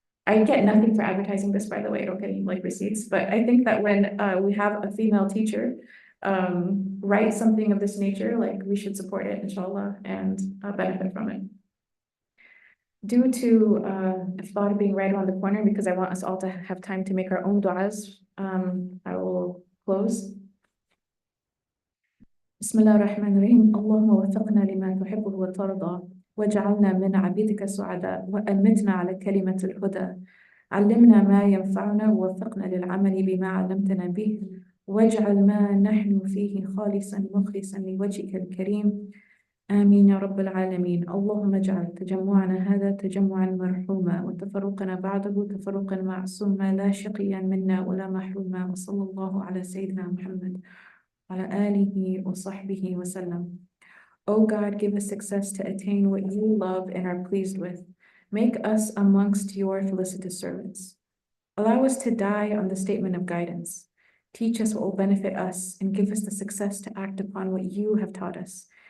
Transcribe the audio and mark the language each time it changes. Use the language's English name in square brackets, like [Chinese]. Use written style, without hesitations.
[English] I get nothing for advertising this, by the way. I don't get any like receipts, but I think that when we have a female teacher write something of this nature, like we should support it, inshallah, and benefit from it. Due to iftar being right around the corner, because I want us all to have time to make our own du'as, I will close. [Arabic] بسم الله الرحمن الرحيم اللهم وفقنا لما تحبه وترضى واجعلنا من عبيدك سعداء وأمتنا على كلمة الهدى علمنا ما ينفعنا ووفقنا للعمل بما علمتنا به واجعل ما نحن فيه خالصا مخلصا لوجهك الكريم آمين يا رب العالمين. اللهم اجعل تجمعنا هذا تجمعا مرحوما وتفرقنا بعده تفرقا معصوما لا شقيا منا ولا محروما وصلى الله على سيدنا محمد وعلى آله وصحبه وسلم. [English] O God, give us success to attain what you love and are pleased with. Make us amongst your felicitous servants. Allow us to die on the statement of guidance. Teach us what will benefit us and give us the success to act upon what you have taught us.